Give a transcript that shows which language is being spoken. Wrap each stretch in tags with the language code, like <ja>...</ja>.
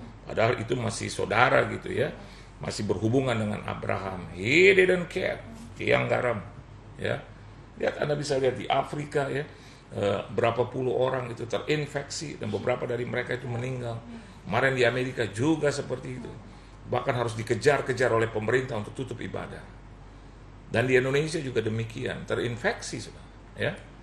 <id>Padahal itu masih saudara gitu ya. Masih berhubungan dengan Abraham.</id> <en>He didn't care,</en> <id>tiang garam, ya. Lihat, Anda bisa lihat di Afrika ya, berapa puluh orang itu terinfeksi dan beberapa dari mereka itu meninggal. Kemarin di Amerika juga seperti itu. Bahkan harus dikejar-kejar oleh pemerintah untuk tutup ibadah. Dan di Indonesia juga demikian, terinfeksi, ya.</id>